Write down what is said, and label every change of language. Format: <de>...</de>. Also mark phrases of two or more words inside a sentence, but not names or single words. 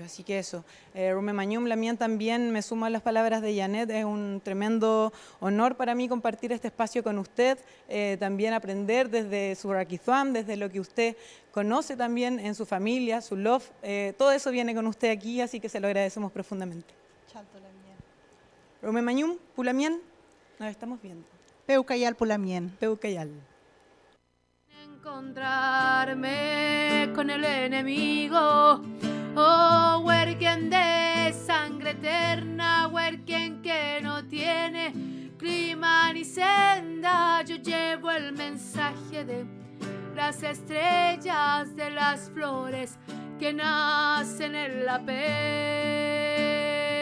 <es>Así que eso,</es> <arn>Rume Mañum,</arn> <es>Lamien también me sumo a las palabras de Janet, es un tremendo honor para mí compartir este espacio con usted, también aprender desde su Rakizuam, desde lo que usted conoce también en su familia, su love, todo eso viene con usted aquí, así que se lo agradecemos profundamente.</es> <arn>Rume Mañum, Pulamien,</arn> <es>nos estamos viendo.</es> <arn>Peucayal Pulamien. Peucayal.</arn> <es>Encontrarme con el enemigo, oh, huerquien de sangre eterna, huerquien que no tiene clima ni senda. Yo llevo el mensaje de las estrellas, de las flores que nacen en la pena.</es>